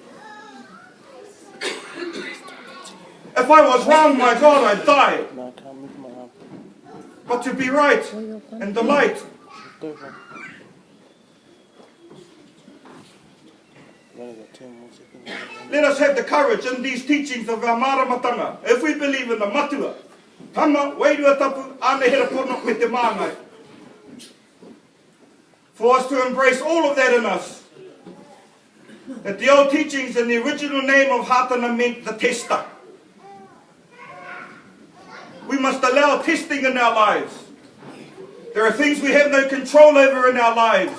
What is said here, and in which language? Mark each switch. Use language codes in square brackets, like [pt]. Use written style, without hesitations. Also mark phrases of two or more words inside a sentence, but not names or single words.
[en] If I was wrong, my God, I'd die. But to be right and the light. Let us have the courage in these teachings of our maramatanga. If we believe in the [mi] matua, tama, wairua tapu, anehera pono me te māngai. [en] For us to embrace all of that in us. That the old teachings in the original name of Hatana meant the tester. We must allow testing in our lives. There are things we have no control over in our lives.